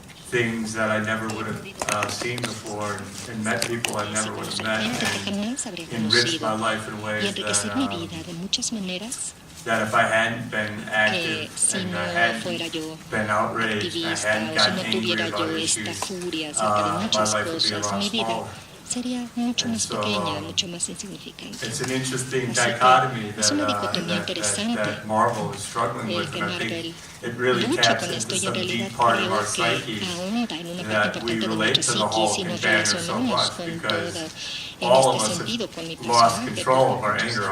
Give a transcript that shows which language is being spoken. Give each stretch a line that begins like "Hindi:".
English: things that I never would have seen before, and met people I never would have met, and enriched my life in ways that if I hadn't been active and I hadn't been outraged and I hadn't gotten angry about issues, my life would be a lot smaller.
Spanish: Sería mucho más pequeña, mucho más insignificante.
English: It's an interesting dichotomy that Marvel is struggling with, and I think it really taps into some deep part of our psyche that we relate to the Hulk and Banner so much, because all of us have lost control of our anger.